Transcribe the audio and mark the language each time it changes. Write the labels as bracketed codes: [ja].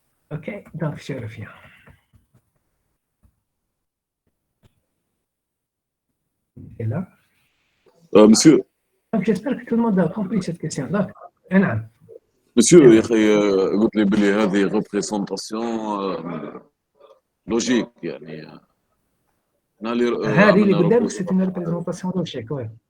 [fr] OK, donc je reviens. Et là? Monsieur. Donc j'espère que tout le monde a compris cette question. Donc, [ar] Monsieur, قلت لي بلي هذه représentation logique يعني هذه اللي قدامك [fr] c'est une représentation logique, ouais.